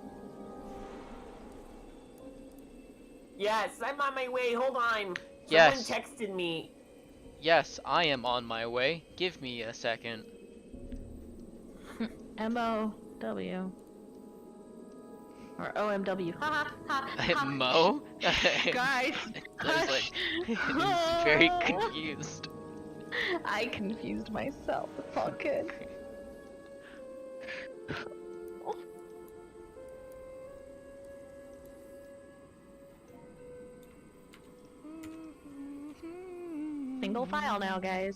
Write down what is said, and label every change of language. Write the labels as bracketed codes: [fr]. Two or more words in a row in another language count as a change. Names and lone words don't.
[en] Yes, I'm on my way. Hold on. Yes. Someone texted me. Yes, I am on my way. Give me a second. M-O-W. Or O-M-W. Ha ha ha. Mo? Guys. I was like, he's very confused. I confused myself. It's all good. Single file now, guys.